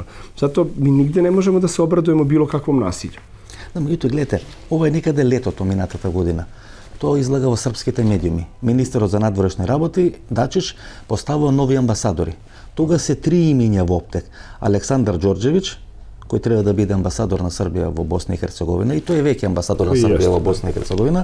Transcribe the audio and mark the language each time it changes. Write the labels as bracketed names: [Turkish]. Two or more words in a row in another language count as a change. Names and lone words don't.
[Serbian] Zato mi nigde ne možemo da se obradujemo bilo kakvom nasilju. [Macedonian] Да, меѓутоа, гледате, ова е некаде летото минатата година. Тоа излага во српските медиуми. Министерот за надворешни работи, Дачиш, поставува нови амбасадори. Тога се 3 имиња во оптек. Александар Ѓорѓевиќ, кој треба да биде амбасадор на Србија во Босна и Херцеговина, и тој е веќе амбасадор на Србија во Босна и Херцеговина.